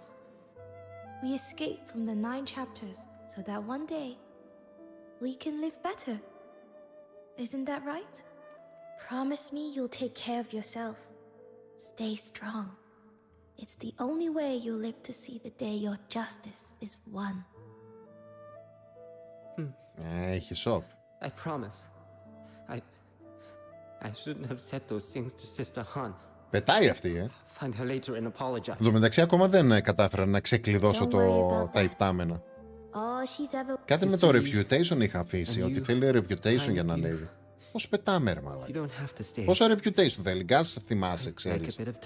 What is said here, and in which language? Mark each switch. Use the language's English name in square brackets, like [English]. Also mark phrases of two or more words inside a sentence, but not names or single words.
[English] We escape from the 9 chapters so that one day we can live better. Isn't that right? Promise me you'll take care of yourself. Stay strong. It's the only way you'll live to see the day your justice is won. [Greek] Έχει σοκ. [English] I promise. I shouldn't have said those things to Sister Han. [Greek] Πετάει αυτή, [English] Find her later and apologize. [Greek] Εν τω μεταξύ ακόμα δεν κατάφερα να ξεκλειδώσω τα υπτάμενα. Κάτι με το reputation είχα αφήσει, ότι θέλει reputation για να ανέβει. Πώς πετάμε ρε μαλάκα? Πόσο reputation θέλει? Γκάς θυμάσαι, ξέρεις.